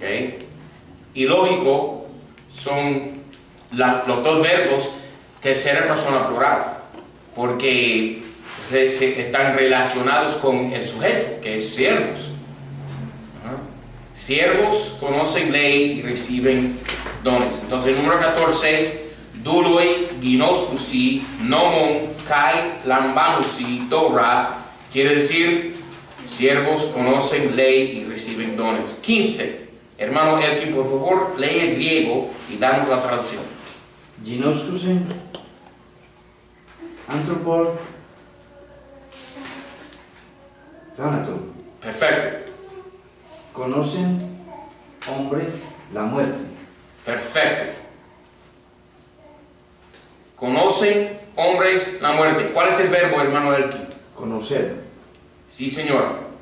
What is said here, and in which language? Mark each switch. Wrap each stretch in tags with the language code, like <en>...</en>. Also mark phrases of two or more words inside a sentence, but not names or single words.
<es>Y lógico, son los dos verbos tercera persona plural, porque están relacionados con el sujeto, que es siervos. Siervos conocen ley y reciben dones. Entonces, el número 14,</es> <el>δοῦλοι, γινώσκουσι, νόμον, καὶ, λαμβάνουσι, δῶρα,</el> <es>quiere decir, siervos conocen ley y reciben dones. 15, hermano Elkin, por favor, lee el griego y danos la traducción.</es> <el>γινώσκουσιν, ἄνθρωποι, θάνατον.</el> <es>Perfecto. Conocen, hombre, la muerte. Perfecto. Conocen hombres la muerte. ¿Cuál es el verbo, hermano Elkin? Conocer. Sí, señor.</es>